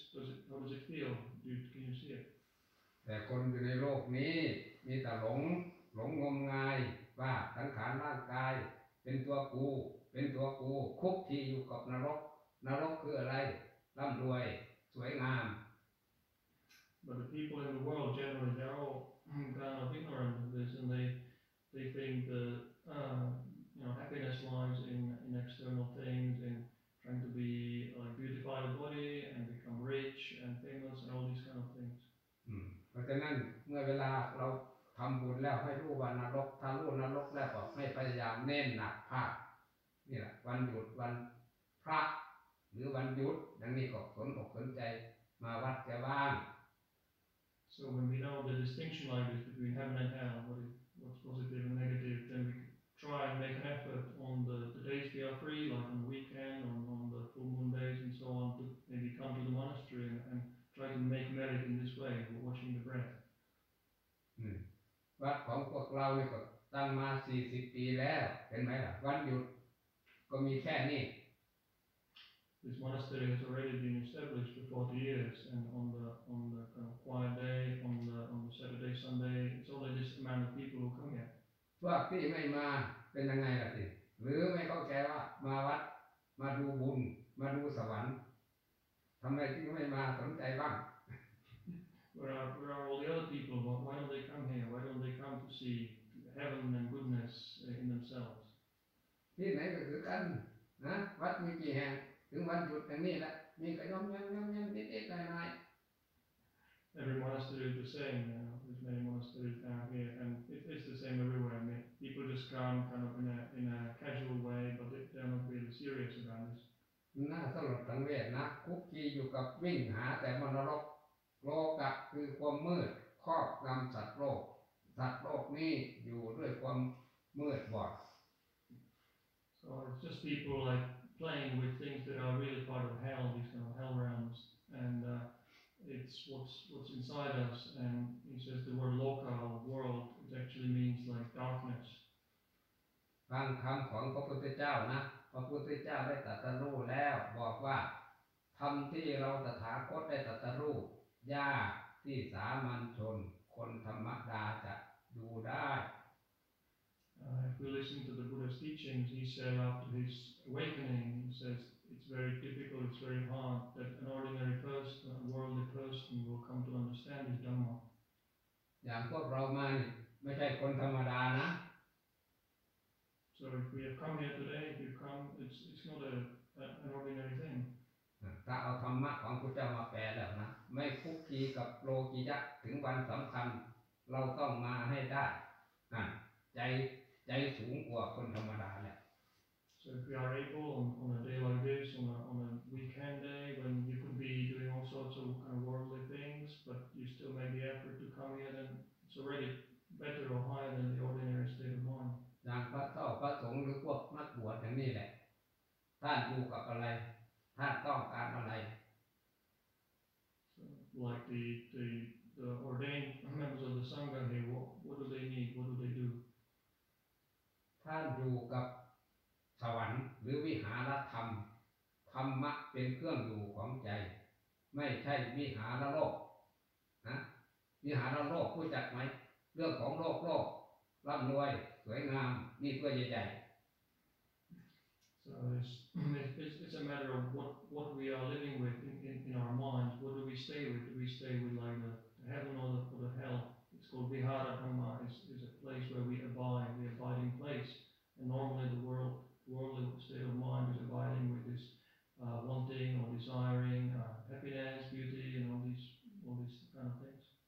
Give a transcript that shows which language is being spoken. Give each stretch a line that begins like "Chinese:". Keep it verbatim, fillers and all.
English: Does it how does it feel? Do you, can you see it?
Thai: แต่คนอยู่ในโลกนี้มีแต่หลงหลงงมงายว่าสังขารร่างกายเป็นตัวกูเป็นตัวกูคุกคีอยู่กับนรกนรกคืออะไรร่ำรวยสวยงาม
English: But the people in the world generally, they're all kind of ignorant of this, and they they think that uh, you know happiness lies in, in external things, in trying to be like beautify the body and become rich and famous and all these kind of things.
Thai: อืมเพราะฉะนั้นเมื่อเวลาเราทำบุญแล้วให้รู้ว่านรกถ้ารู้นรกแล้วก็ไม่พยายามเน้นหนักภาคนี่แหละวันหยุดวันพระหรือวันหยุดอย่างนี้ก็สนอกสนใจมาวัดจะบ้าง
English: So when we know the distinction like this between heaven and hell, what is, what's positive and negative, then we try and make an effort on the, the days we are free, like on the weekend or on the full moon days and so on, to maybe come to the monastery and, and try to make merit in this way, watching the breath.
Thai: อืมวัดของพวกเรานี่ก็ตั้งมาสี่สิบปีแล้วเห็นไหมล่ะวันหยุดก็มีแค่นี้
English: This monastery has already been established for forty years, and on the on the kind of quiet day, on the on the Saturday, Sunday, it's only this amount of people who come here.
Thai: พวกที่ไม่มาเป็นยังไงล่ะสิหรือไม่เข้าใจว่ามาวัดมาดูบุญมาดูสวรรค์ทำไมจึงไม่มาสนใจบ้าง
English: Where are where are all the other people? Why don't they come here? Why don't they come to see heaven and goodness in themselves?
Thai: ที่ไหนก็คือกันนะวัดมีกี่แห่งถึงวันหยุดอย่างนี้แหละมีก็ย่อมย่อมย่อมย่อมนิดนิดหน่อยหน่อย
English: Every monastery is the same. You know, there's many monasteries down here, and it, it's the same everywhere. I mean, people just come kind of in a in a casual way, but they, they're not really serious about this.
Thai: น่าสลดสังเวชนะคุกคีอยู่กับวิ่งหาแต่มรรคโลกะคือความมืดครอบงำสัตว์โลกสัตว์โลกนี้อยู่ด้วยความมืดบอด
English: So it's just people like playing with things that are really part of hell, these kind of hell realms, and uh, it's what's what's inside us. And he says the word loka, or world, it actually means like darkness.
Thai: ฟังคำของพระพุทธเจ้านะพระพุทธเจ้าได้ตรัสรู้แล้วบอกว่าธรรมที่เราตถาคตได้ตรัสรู้ยากที่สามัญชนคนธรรมดาจะดูได้
English: Uh, if we listen to the Buddha's teachings, he said after his awakening, he says it's very difficult, it's very hard that an ordinary person, a worldly person, will come to understand his Dhamma.
Thai: อย่างพวกเรามานี่ไม่ใช่คนธรรมดานะ
English: So if we have come here today, if you come, it's it's not a, a an ordinary thing.
Thai: ถ้าเอาธรรมะของพระเจ้ามาแปลแล้วนะไม่คุกคีกับโลกิยะถึงวันสำคัญเราต้องมาให้ได้นั่นใจใจสูงกว่าคนธรรมดาแหละ
English: So if we are able on, on a day like this, on a on a weekend day when you could be doing all sorts of kind of worldly things, but you still make the effort to come here, then it's already better or higher than the ordinary state of mind.
Thai: อย่างพระเจ้าพระสงฆ์หรือพวกนักบวชอย่างนี้แหละท่านอยู่กับอะไรท่านต้องการอะไร
English: So like the the the ordained members of the sangha here, what what do they need? What do they do?
Thai: ท่านอยู่กับสวรรค์หรือวิหารธรรมธรรมะเป็นเครื่องอยู่ของใจไม่ใช่วิหารโลกนะวิหารโลกรู้จักไหมเรื่องของโลกโลกร่ำรวยสวยงามนี่ตัวใหญ่
English: So it's, it's it's a matter of what what we are living with in, in in our minds. What do we stay with? Do we stay with like the heaven or the, or the hell? It's called Vihara Dhamma. It's, it's a place where we abide, the abiding place. And normally the world, worldly state of mind is abiding with this uh, wanting or desiring, uh, happiness, beauty, and all these, all these kind of things.